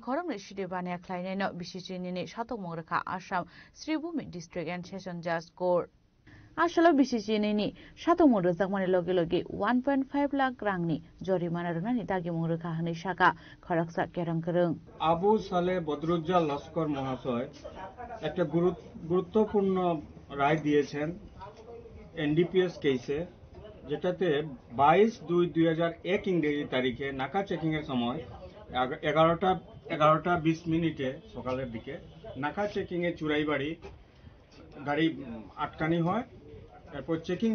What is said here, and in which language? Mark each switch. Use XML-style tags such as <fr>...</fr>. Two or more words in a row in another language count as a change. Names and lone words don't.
<trp>Khorom Shide Bania Klaineno Bishichinini Shatok Moraka Assam Sribhumi District and Session Judge Court Ashalo Bishichinini Shatok Morazakmani Logi 1.5 lakh rangni Jorimana Rangani Dagi Moraka Hani Shaka Khoraksa Kerangkarung</trp> <bn>Abu Saleh Bodrujjal Laskar Mohasoy একটা গুরুত্বপূর্ণ রায় দিয়েছেন</bn> <en>NDPS case</en> <bn>যেটাতে 22/2/2001 ইংরেজি তারিখে নাকা চেকিং এর সময় 11:20 সকালের দিকে নাকা চেকিং এ চুরাইবাড়ি গাড়ি আটকানি হয় তারপর চেকিং</bn>